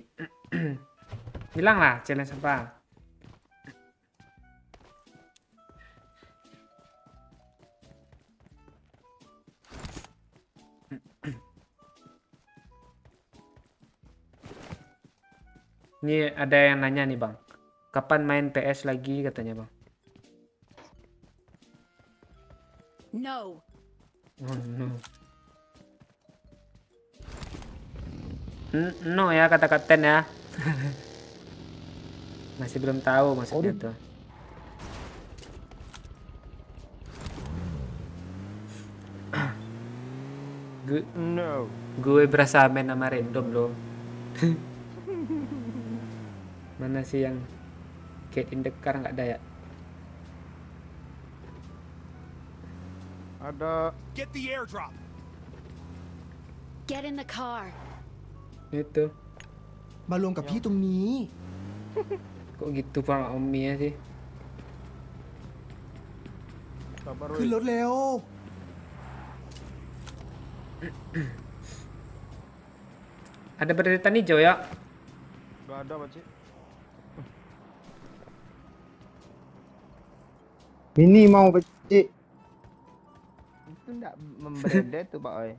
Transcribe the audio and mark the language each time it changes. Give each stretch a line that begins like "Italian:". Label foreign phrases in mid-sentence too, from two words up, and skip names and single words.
Indonesian: Bilang lah challenge apa. Ini ada yang nanya nih Bang. Kapan main PS lagi katanya Bang. No. Oh, no. No ya kata kapten ya. Masih belum tahu maksudnya tuh. No. Gue berasa main sama random loh. Mana sih yang
English: get in the car
Indonesian: nggak ada ya? Ada.
English: Get the airdrop. Get in the car.
Indonesian: Itu.
Thai: มาลงกับพี่ตรงนี้
Indonesian: Kok gitu Pak Omi ya sih? Sabar,
Thai: ขึ้น
Indonesian: woi.
Thai: รถเร็ว
Indonesian: Ada berita hijau ya? Gak ada, Pak Cik. Ini mau pecik. Itu enggak memberedek tuh, Pak Oi.